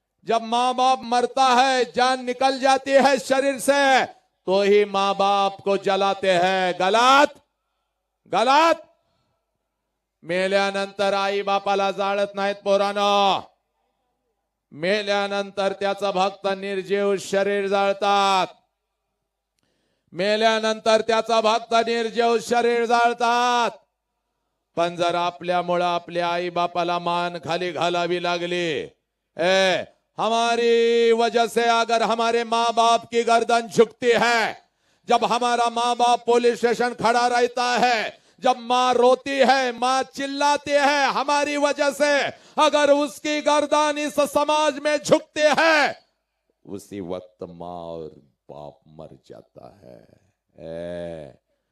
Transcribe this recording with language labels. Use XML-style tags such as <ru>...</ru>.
<hi>जब माँ बाप मरता है, जान निकल जाती है शरीर से, तो ही माँ बाप को जलाते हैं. गलत गलत.</hi> <mr>मेल्यानंतर आई बापाला जाळत नाहीत पोरांनो. मेल्यानंतर त्याचं भक्त निर्जीव शरीर जाळतात. मेल्यानंतर त्याचा भक्त निर्जीव शरीर जाळतात. पण जर आपल्यामुळं आपल्या आई बापाला मान खाली घालावी लागली,</mr> <hi>हमारी वजह से अगर हमारे माँ बाप की गर्दन झुकती है, जब हमारा माँ बाप पुलिस स्टेशन खड़ा रहता है, जब माँ रोती है, माँ चिल्लाती है, हमारी वजह से अगर उसकी गर्दन इस समाज में झुकती है, उसी वक्त माँ और बाप मर जाता है.</hi>